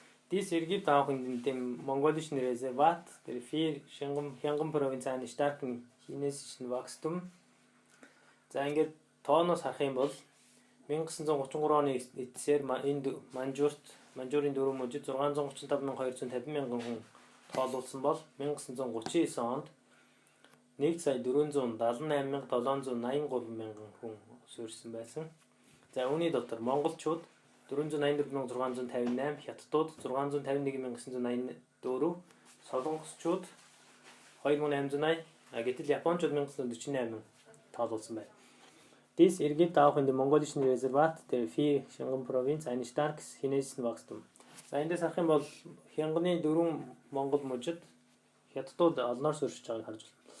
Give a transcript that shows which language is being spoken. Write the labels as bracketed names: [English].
[German] Dies ergibt auch in dem mongolischen Reservat der 4 Hyangam-Provinz einen starken chinesischen Wachstum. [Mongolian] За ингээд тооноос харах юм бол 1933 оны эцсээр Манжуурын дөрөв мужид 635,250 хүн тоолуулсан бол 1939 онд 1,478,783 хүн суурьсан байсан. За үүний дотор монголчууд 484,658, хятадууд 651,984, солонгосчууд 2,880, гэтэл японочууд 1,948 тоолуулсан байна. [German] Dies ergibt auch in dem mongolischen Reservat der 4 Hyangam-Provinz ein starkes chinesischen Wachstum. [Mongolian] За эндээс харах юм бол Хянганы 4 монгол мужид хятадууд олноор суурьшиж байгааг харж байна.